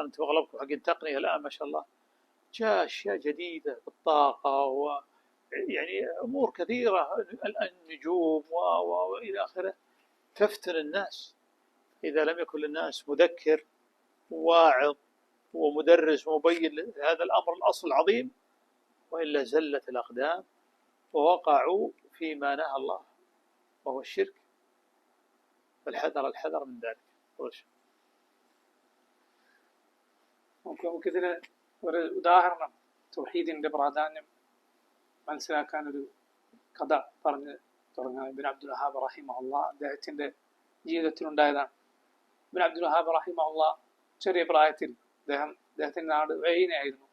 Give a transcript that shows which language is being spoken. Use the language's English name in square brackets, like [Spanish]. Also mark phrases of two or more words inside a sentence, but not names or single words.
[Arabic] أنتم أغلبكم حق التقنية الآن ما شاء الله، جاء أشياء جديدة بالطاقة ويعني أمور كثيرة، النجوم وإلى آخره، تفتن الناس إذا لم يكن للناس مذكر واعظ ومدرس ومبين هذا الأمر الأصل العظيم، وإلا زلت الأقدام ووقعوا فيما نهى الله وهو الشرك. فالحذر الحذر من ذلك. [Malayalam] നമുക്കിതിന് ഒരു ഉദാഹരണം തൗഹീദിന്റെ പ്രാധാന്യം മനസ്സിലാക്കാൻ ഒരു കഥ പറഞ്ഞ് തുടങ്ങാം. ഇബ്നു അബ്ദുൽ വഹാബ് റഹിമഹുല്ലാഹ് അദ്ദേഹത്തിന്റെ ജീവിതത്തിലുണ്ടായതാണ്. ഇബ്നു അബ്ദുൽ വഹാബ് റഹിമഹുല്ലാഹ് ചെറിയ പ്രായത്തിൽ അദ്ദേഹത്തിന്റെ നാട് ഉയൈനയായിരുന്നു.